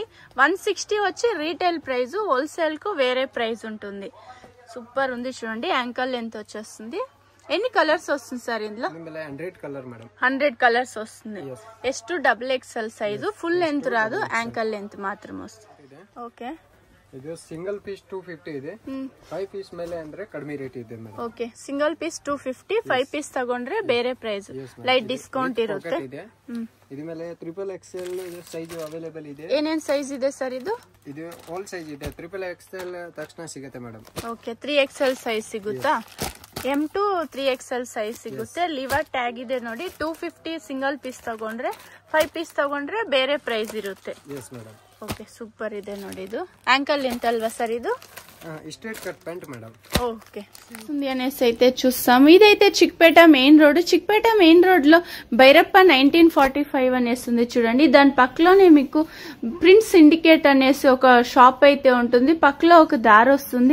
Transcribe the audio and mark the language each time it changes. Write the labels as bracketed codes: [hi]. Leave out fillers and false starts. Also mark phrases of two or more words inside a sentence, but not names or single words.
[te] 160 వచ్చి [en] retail price, [te] హోల్సేల్ కు వేరే ప్రైస్ ఉంటుంది. సూపర్ ఉంది చూడండి. [en] ankle length [te] వచ్చేస్తుంది. ఎన్ని కలర్స్ వస్తుంది సార్ ఇందులో? [en] 100 కలర్ మేడం. [te] 100 కలర్స్ వస్తుంది. S2 XXL సైజు. [en] full length [te] రాదు, [en] ankle length [te] మాత్రం వస్తుంది. ఓకే, [kn] ಇದು [en] single piece [kn] 250 ಇದೆ. 5 ಪೀಸ್ ಮೇಲೆ ಅಂದ್ರೆ ಕಡಿಮೆ ರೇಟ್ ಇದೆ ಮೇಡಂ. ಓಕೆ, [en] single piece [kn] 250, 5 ಪೀಸ್ ತಗೊಂಡ್ರೆ ಬೇರೆ ಪ್ರೈಸ್, [en] light discount [kn] ಇರುತ್ತೆ. ಇದು ಮೇಲೆ XXL ಇದು [en] size available [kn] ಇದೆ. ಏನೇನ್ ಸೈಜ್ ಇದೆ ಸರ್ ಇದು? ಇದು [en] all size [kn] ಇದೆ. XXL ತಕ್ಷಣ ಸಿಗುತ್ತೆ ಮೇಡಂ. ಓಕೆ, 3XL ಸೈಜ್ ಸಿಗುತ್ತಾ? [en] M to 3XL [kn] ಸೈಜ್ ಸಿಗುತ್ತೆ. ಲಿವರ್ ಟ್ಯಾಗ್ ಇದೆ ನೋಡಿ. 250 [en] single piece [kn] ತಗೊಂಡ್ರೆ 5 ಪೀಸ್ ತಗೊಂಡ್ರೆ ಬೇರೆ ಪ್ರೈಸ್ ಇರುತ್ತೆ. ಓಕೆ, ಸೂಪರ್ ಇದೆ ನೋಡಿ. ಇದು [en] ankle length [kn] ಅಲ್ವಾ ಸರ್? ಇದು [en] స్ట్రైట్ కట్ ప్యాంట్ మేడం. [te] ఓకే, అనేసి అయితే చూస్తాం. ఇదైతే చిక్పేట మెయిన్ రోడ్. చిక్పేట మెయిన్ రోడ్ లో భైరప్ప 1945 అనేసి ఉంది చూడండి. దాని పక్కలోనే మీకు ప్రిన్స్ సిండికేట్ అనేసి ఒక షాప్ అయితే ఉంటుంది. పక్కలో ఒక దారి వస్తుంది.